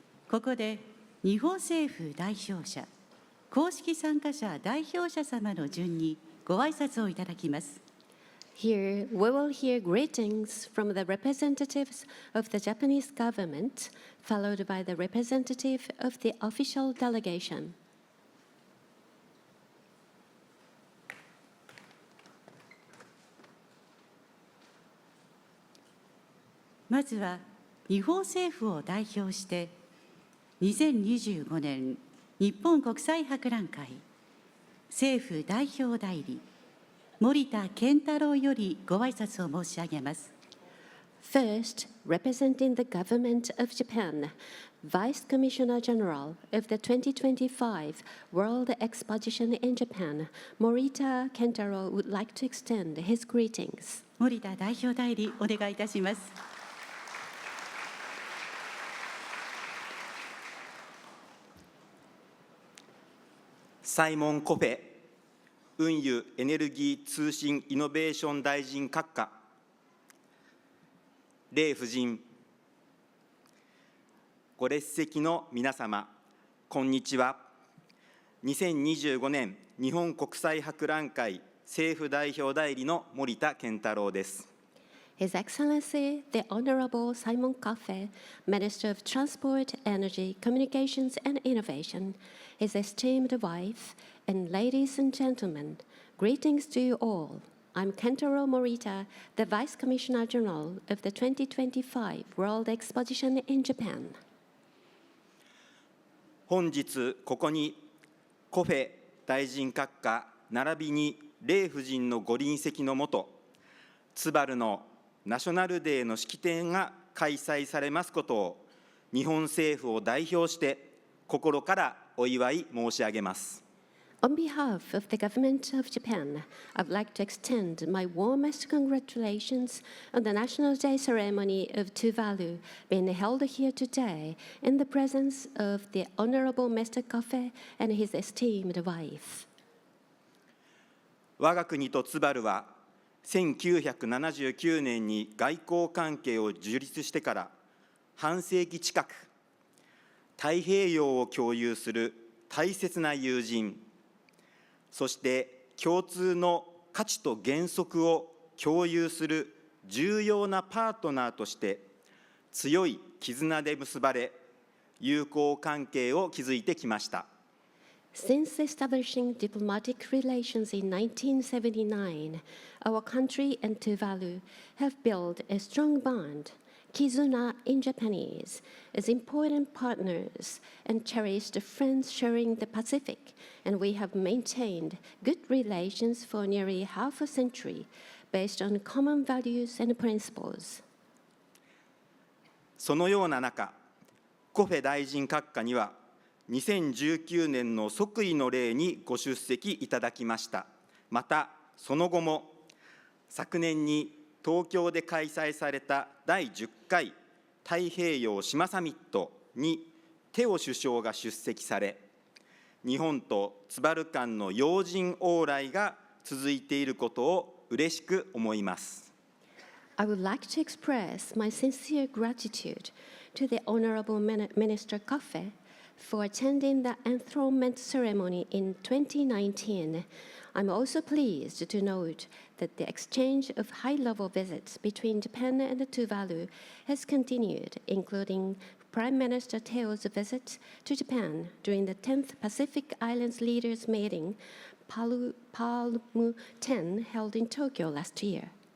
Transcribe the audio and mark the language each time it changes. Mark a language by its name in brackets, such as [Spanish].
[Japanese] ここで日本政府代表者、公式参加者代表者様の順にご挨拶をいただきます。 [English] Here, we will hear greetings from the representatives of the Japanese government, followed by the representative of the official delegation. [Japanese] まずは日本政府を代表して2025年日本国際博覧会政府代表代理、森田健太郎よりご挨拶を申し上げます。 [English] First, representing the government of Japan, Vice Commissioner General of the 2025 World Exposition in Japan, Morita Kentaro would like to extend his greetings. [Japanese] 森田代表代理、お願いいたします。サイモン・コフェ運輸エネルギー通信イノベーション大臣閣下、レイ夫人、ご列席の皆様、こんにちは。 2025年日本国際博覧会政府代表代理の森田健太郎です。 [English] His Excellency, the Honorable Simon Coffey, Minister of Transport, Energy, Communications and Innovation, his esteemed wife, and ladies and gentlemen, greetings to you all. I'm Kentaro Morita, the Vice Commissioner General of the 2025 World Exposition in Japan. [Japanese] 本日ここにコフェ大臣閣下並びにレイ夫人のご臨席のもと、ツバルのナショナルデーの式典が開催されますことを、日本政府を代表して心からお祝い申し上げます。 [English] On behalf of the government of Japan, I would like to extend my warmest congratulations on the National Day ceremony of Tuvalu being held here today in the presence of the Honorable Mr. Coffey and his esteemed wife. [Japanese] 我が国とツバルは1979年に外交関係を樹立してから半世紀近く、太平洋を共有する大切な友人、そして共通の価値と原則を共有する重要なパートナーとして強い絆で結ばれ、友好関係を築いてきました。 [English] Since establishing diplomatic relations in 1979, our country and Tuvalu have built a strong bond, Kizuna in Japanese, as important partners and cherished friends sharing the Pacific, and we have maintained good relations for nearly half a century based on common values and principles. [Japanese] そのような中、コフェ大臣閣下には2019年の即位の礼にご出席いただきました。またその後も昨年に東京で開催された第10回太平洋島サミットにテオ首相が出席され、日本とツバル間の要人往来が続いていることを嬉しく思います。 [English] I would like to express my sincere gratitude to the Honorable Minister Coffey for attending the enthronement ceremony in 2019. I'm also pleased to note that the exchange of high-level visits between Japan and Tuvalu has continued, including Prime Minister Teo's visit to Japan during the 10th Pacific Islands Leaders Meeting, Palm 10, held in Tokyo last year.